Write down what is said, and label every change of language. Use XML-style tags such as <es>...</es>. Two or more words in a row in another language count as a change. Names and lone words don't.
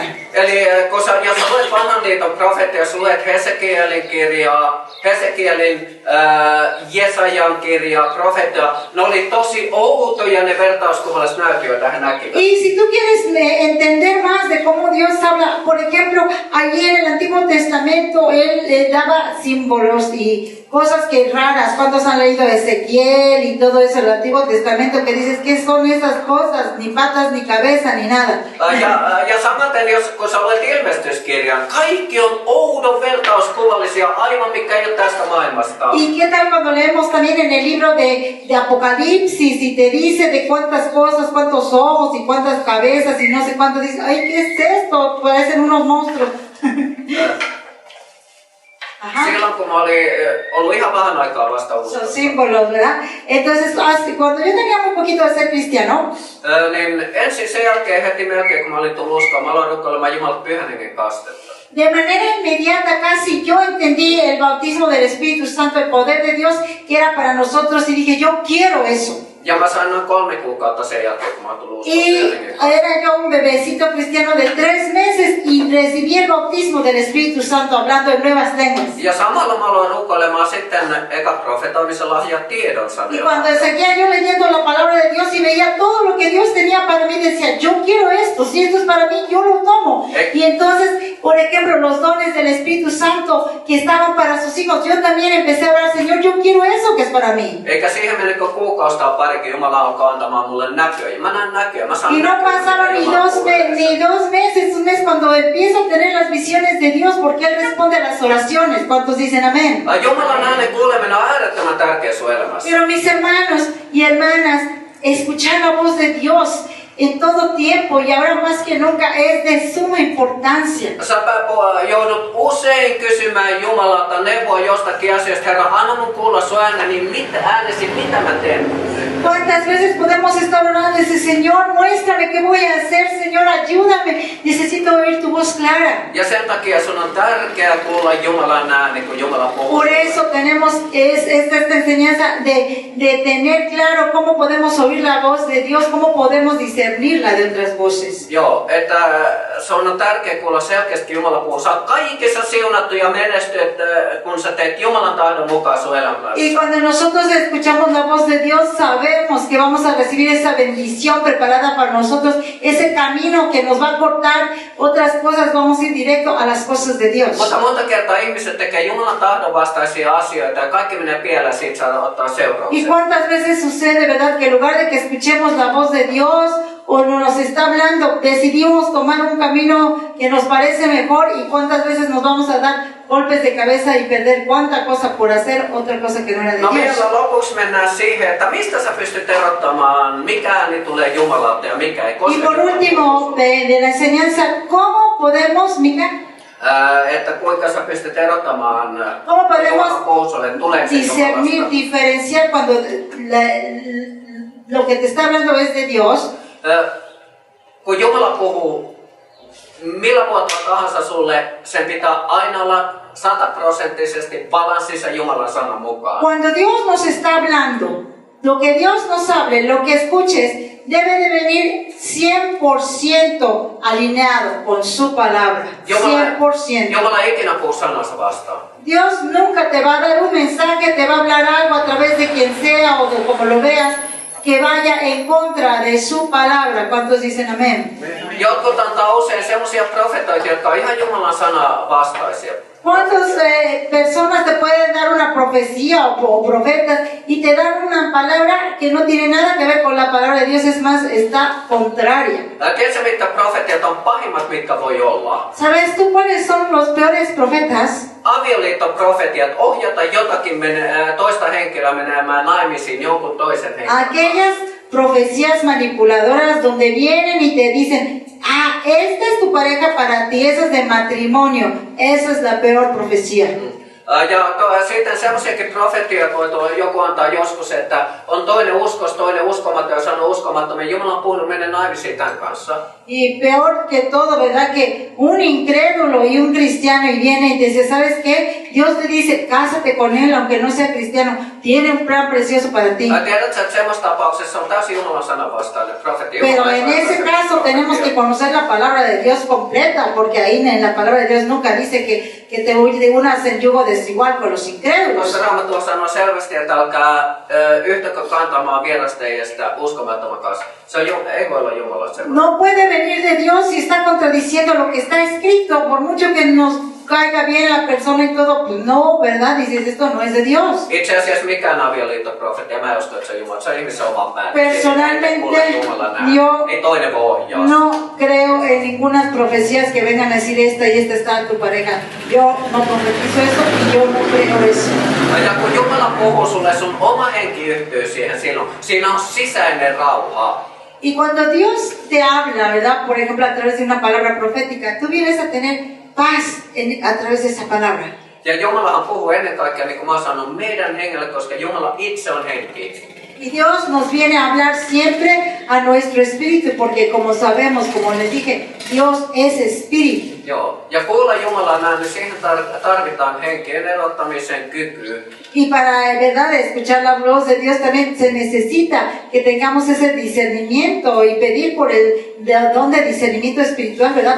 <fi>Eli jos luet vanhan liiton profeettia, jos luet Hesekielin kirjaa, Jesajan kirjaa, profeettia, ne oli tosi outoja ne vertauskuvalliset näyt, joita he näkivät.</fi> <es>Y si tú quieres entender más de cómo Dios habla, por ejemplo, allí en el Antiguo Testamento, Él le daba símbolos y cosas que raras. ¿Cuántos han leído Ezequiel y todo eso, el Antiguo Testamento, que dices, ¿qué son esas cosas? Ni patas, ni cabeza, ni nada.</es> <fi>Ja samaten, kun sä luet ilmestyskirjan, kaikki on oudon vertauskuvallisia, aivan mikä ei ole tästä maailmasta.</fi> <es>¿Y qué tal cuando leemos también en el libro de Apocalipsis y te dice de cuántas cosas, cuántos ojos y cuántas cabezas y no sé cuánto, dices, ay, ¿qué es esto? Parecen unos monstruos.</es> <fi>Silloin kun mä olin ollut ihan vähän aikaa vasta uskossa.</fi> <es>Son símbolos, ¿verdad? Entonces, cuando yo tenía un poquito de ser cristiano,</es> <fi>niin ensin sen jälkeen heti melkein kun mä olin tullut uskoon, mä aloin rukoilemaan Jumalan Pyhän Hengen kastetta.</fi> <es>de manera inmediata casi yo entendí el bautismo del Espíritu Santo, el poder de Dios que era para nosotros y dije, yo quiero eso.</es> <fi>Ja mä sain noin 3 kuukautta sen jälkeen, kun mä oon tullut uskoon</fi> <es>Y</es> <fi>Helsingin.</fi> <es>era yo un bebecito cristiano de 3 meses y recibí el bautismo del Espíritu Santo hablando en nuevas lenguas.</es> <fi>Ja samalla mä aloin rukoilemaan sitten eka profetoimisella ja tiedon</fi> <es>Y</es> <fi>sanoja.</fi> <es>cuando seguía yo leyendo la palabra de Dios y veía todo lo que Dios tenía para mí, decía, yo quiero esto, si esto es para mí, yo lo tomo. Y entonces, por ejemplo, los dones del Espíritu Santo que estaban para sus hijos, yo también empecé a orar, Señor, yo quiero eso que es para mí.</es> <fi>Eikä siihen mennyt kuin kuukausi tai parikin, Jumala alkoi antamaan mulle näköjä. Ja mä näen näköjä, mä saan</fi> <es>Y no</es> <fi>näköjä,</fi> <es>pasaron</es> <fi>mitä</fi> <es>ni</es> <fi>Jumala puhuu.</fi> <es>ni 2 meses, un mes, cuando empiezo a tener las visiones de Dios, porque Él responde a las oraciones. ¿Cuántos dicen amén?</es> <fi>Jumalan äänen kuuleminen on äärettömän tärkeä sun elämässä.</fi> <es>Pero mis hermanos y hermanas, escuchar la voz de Dios en todo tiempo y ahora más que nunca es de suma importancia.</es> <fi>Sä joudut usein kysymään Jumalalta neuvoa jostakin asioista. Herra, anna mun kuulla sun ääneni, mitä mä teen?</fi> <es>¿Cuántas veces podemos estar orando y decir, Señor, muéstrame qué voy a hacer, Señor, ayúdame, necesito oír tu voz clara?</es> <fi>Ja sen takia sun on tärkeää kuulla Jumalan ääni, kun Jumala puhuu.</fi> <es>Por eso tenemos esta enseñanza de tener claro cómo podemos oír la voz de Dios, cómo podemos discernirla de otras voces.</es> <fi>Joo, että sun on tärkeää kuulla selkeästi Jumala puhuu. Sä oot kaikessa siunattu ja menestyt, kun sä teet Jumalan tahdon mukaan sun elämässä.</fi> <es>Y cuando nosotros escuchamos la voz de Dios, sabemos que vamos a recibir esa bendición preparada para nosotros, ese camino que nos va a cortar otras cosas, vamos a ir directo a las cosas de Dios.</es> <fi>Mutta monta kertaa ihmiset tekee Jumalan tahdon vastaisia asioita ja kaikki menee pieleen, siitä saa ottaa</fi> <es>Y</es> <fi>seurauksia.</fi> <es>cuántas veces sucede, ¿verdad? Que en lugar de que escuchemos la voz de Dios o nos está hablando, decidimos tomar un camino que nos parece mejor y cuántas veces nos vamos a dar golpes de cabeza y perder cuánta cosa por hacer otra cosa que no era de No Dios.</es> <fi>vielä lopuksi mennään siihen, että mistä sä pystyt erottamaan, mikä ääni tulee Jumalalta ja mikä ei.</fi> <es>Y</es> <fi>Koska</fi> <es>por último, de la enseñanza, ¿cómo podemos, Mica?</es> <fi>että kuinka sä pystyt erottamaan</fi> <es>¿Cómo podemos</es> <fi>Jumalan puhuu sulle, tuleeko se</fi> <es>discernir,</es> <fi>Jumalasta.</fi> <es>diferenciar cuando lo que te está hablando es de Dios?</es> <fi>Kun Jumala puhuu, millä vuotta tahansa sulle, sen pitää aina olla 100% balanssissa Jumalan sanan mukaan.</fi> <es>Cuando Dios nos está hablando, lo que Dios nos hable, lo que escuches, debe de venir 100% alineado con su palabra. 100%.</es> <fi>Jumala ei ikinä puhu sanansa vastaan.</fi> <es>Dios nunca te va a dar un mensaje, te va a hablar algo a través de quien sea o de como lo veas, que vaya en contra de su palabra. ¿Cuántos dicen amén?</es> <fi>Jotkut antaa usein semmoisia profetoita, jotka on ihan Jumalan sana vastaisia.</fi> <es>¿Cuántas personas te pueden dar una profecía o profetas y te dan una palabra que no tiene nada que ver con la palabra de Dios? Es más, está contraria.</es> <fi>Tiedätkö, mitkä profetiat on pahimmat, mitkä voi olla?</fi> <es>¿Sabes tú cuáles son los peores profetas?</es> <fi>Avioliittoprofetiat, ohjata jotakin toista henkilöä menemään naimisiin jonkun toisen henkilön.</fi> <es>Aquellas profecías manipuladoras donde vienen y te dicen, ah, esta es tu pareja para ti, eso es de matrimonio. Esa es la peor profecía.</es> <fi>Ja sitten semmoisiakin profetioita voi joku antaa joskus, että on toinen uskos, toinen uskomaton ja sanoo uskomattoman. Jumala on puhunut mennä naimisiin tämän kanssa.</fi> <es>Y peor que todo, ¿verdad? Que un incrédulo y un cristiano y viene y te dice, ¿sabes qué? Dios te dice, cásate con él aunque no sea cristiano. Tiene un plan precioso para ti.</es> <fi>Tiedätkö, että semmoisessa tapauksessa on täysin Jumalan sanan vastainen profetia.</fi> <es>Pero en ese caso tenemos que conocer la palabra de Dios completa, porque ahí en la palabra de Dios nunca dice que te unas en yugo desigual con los incrédulos.</es> <fi>Koska Raamattu sanoo selvästi, että älkää yhtäkö kantamaan vierasteijästä uskomattoman kanssa. Se on, ei voi olla Jumala semmoinen.</fi> <es>No puede venir de Dios si está contradiciendo lo que está escrito, por mucho que nos caiga bien la persona y todo, pues no, ¿verdad? Dices, esto no es de Dios.</es> <fi>Itse asiassa mikään avioliittoprofetia, mä en usko, että se on Jumala. Se on ihmisen oman päätä.</fi> <es>Personalmente, yo</es> <fi>ei toinen voi ohjaa.</fi> <es>no creo en ninguna profecías que vengan a decir esta y esta está tu pareja. Yo no profetizo eso y yo no creo eso.</es> <fi>Ja kun Jumala puhuu sulle, sun oma henki yhtyy siihen silloin. Siinä on sisäinen rauha.</fi> <es>Y cuando Dios te habla, ¿verdad? Por ejemplo, a través de una palabra profética, tú vienes a tener paz a través de esa palabra.</es> <fi>Ja Jumalahan puhuu ennen kaikkea, niin kuin mä sanon, meidän hengelle, koska Jumala itse on henki.</fi> <es>Y Dios nos viene a hablar siempre a nuestro espíritu, porque como sabemos, como les dije, Dios es espíritu.</es> <fi>Joo. Ja kuulla Jumalan ääni, siihen tarvitaan henkien erottamisen kyky.</fi> <es>Y para, en verdad, escuchar la voz de Dios también se necesita que tengamos ese discernimiento y pedir por el don de discernimiento espiritual, ¿verdad?</es>